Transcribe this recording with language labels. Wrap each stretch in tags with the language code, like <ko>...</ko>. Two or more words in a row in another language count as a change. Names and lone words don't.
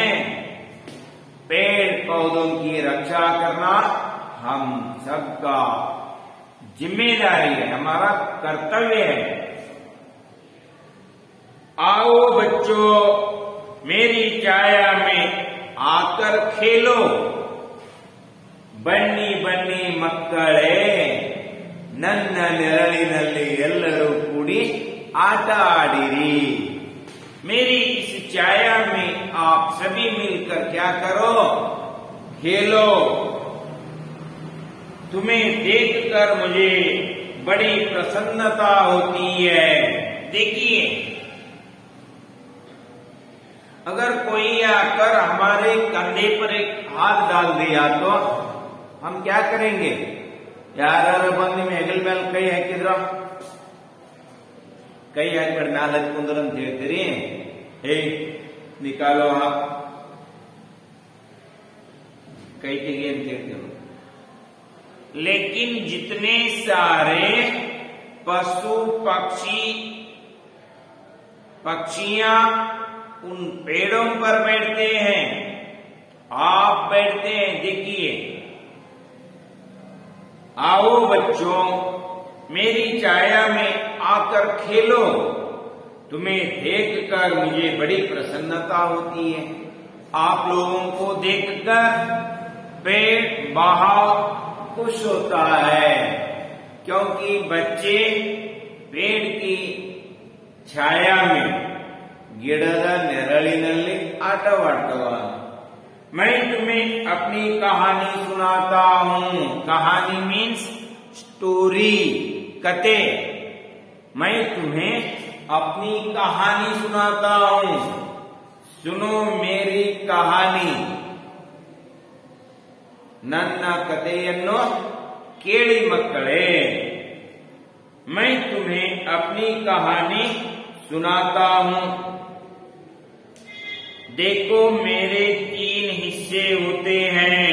<hi>पेड़ पौधों की रक्षा करना हम सबका जिम्मेदारी है, हमारा कर्तव्य है. आओ बच्चों, मेरी छाया में आकर खेलो.</hi> <kn>ಬನ್ನಿ ಬನ್ನಿ ಮಕ್ಕಳೇ, ನನ್ನ ನೆರಳಿನಲ್ಲಿ ಎಲ್ಲರೂ ಕೂಡಿ ಆಟ ಆಡಿರಿ.</kn> <hi>मेरी इस छाया में आप सभी मिलकर क्या करो? खेलो. तुम्हें देखकर मुझे बड़ी प्रसन्नता होती है. देखिए, अगर कोई आकर हमारे कंधे पर एक हाथ डाल दिया तो हम क्या करेंगे?</hi> <kn>ಯಾರು ಬಂದು ನಿಮ್ಮ ಹೆಗಲ ಮೇಲೆ ಕೈ ಹಾಕಿದ್ರ, ಕೈ ಹಾಕ್ಬೇಡಿ ನಾಲ್ ಹತ್ಕೊಂಡ್ರ ಅಂತ ಹೇಳ್ತೀರಿ. ಹೇ ನಿಕಾಲೋ ಕೈ ತೆಗಿ ಅಂತ ಹೇಳ್ತೀವಿ.</kn> <hi>लेकिन जितने सारे पशु पक्षियां उन पेड़ों पर बैठते हैं, आप बैठते हैं. देखिए, आओ बच्चों, मेरी छाया में आकर खेलो. तुम्हें देखकर मुझे बड़ी प्रसन्नता होती है. आप लोगों को देखकर पेड़ बहुत खुश होता है, क्योंकि बच्चे पेड़ की छाया में</hi> <kn>ಗಿಡದ ನೆರಳಿನಲ್ಲಿ ಆಟವಾಡ್ತವ.</kn> <hi>मैं तुम्हें अपनी कहानी सुनाता हूँ. कहानी</hi> <en>means story,</en> <hi>कते. मैं तुम्हें अपनी कहानी सुनाता हूँ. सुनो मेरी कहानी. ನನ್ನ ಕಥೆಯನ್ನು ಕೇಳಿ ಮಕ್ಕಳೇ. मैं तुम्हें अपनी कहानी सुनाता हूँ. देखो, मेरे 3 हिस्से होते हैं.</hi>